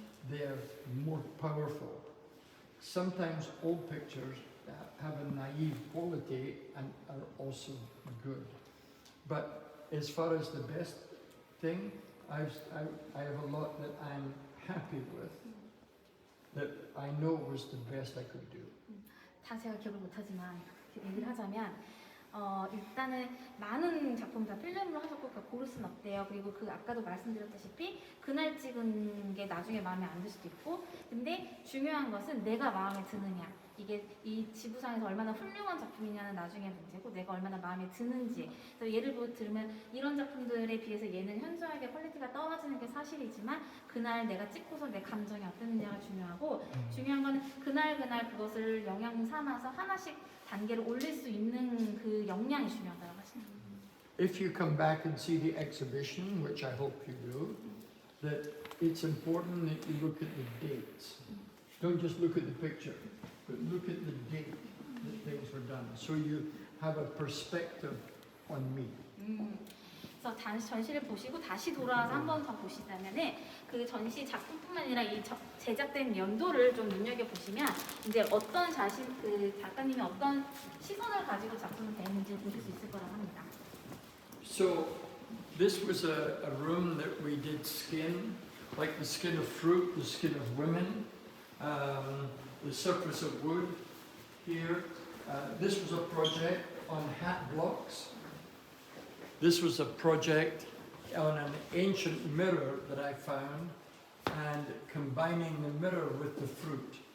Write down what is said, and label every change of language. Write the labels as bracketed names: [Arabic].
[English] They're more powerful. Sometimes old pictures have a naive quality and are also good. But as far as the best thing, I have a lot that I'm happy with, that I know was the best I could do. [Korean] 다 제가 기억을 못하지만 얘기를 하자면 일단은 많은 작품 다 필름으로 하셨고 고를 순 없대요. 그리고 그 아까도 말씀드렸다시피 그날 찍은 게 나중에 마음에 안 들 수도 있고, 근데 중요한 것은 내가 마음에 드느냐, 이게 이 지구상에서 얼마나 훌륭한 작품이냐는 나중에 문제고 내가 얼마나 마음에 드는지. 그래서 예를 들면 이런 작품들에 비해서 얘는 현저하게 퀄리티가 떨어지는 게 사실이지만 그날 내가 찍고서 내 감정이 어땠느냐가 중요하고, 중요한 건 그날 그것을 영양 삼아서 하나씩 단계를 올릴 수 있는 그 역량이 중요하다고 하시는 거예요. [English] If you come back and see the exhibition, which I hope you do, that it's important that you look at the dates. Don't just look at the picture, but look at the date that things were done, so you have a perspective on me. [Korean] 그래서 전시를 보시고 다시 돌아와서 한 번 더 보시자면은 그 전시 작품뿐만 아니라 이 제작된 연도를 좀 눈여겨 보시면 이제 어떤 그 작가님이 어떤 시선을 가지고 작품을 대했는지 보실 수 있을 거라고 합니다. [English] So this was a room that we did skin, like the skin of fruit, the skin of women, the surface of wood here. This was a project on hat blocks. This was a project on an ancient mirror that I found and combining the mirror with the fruit.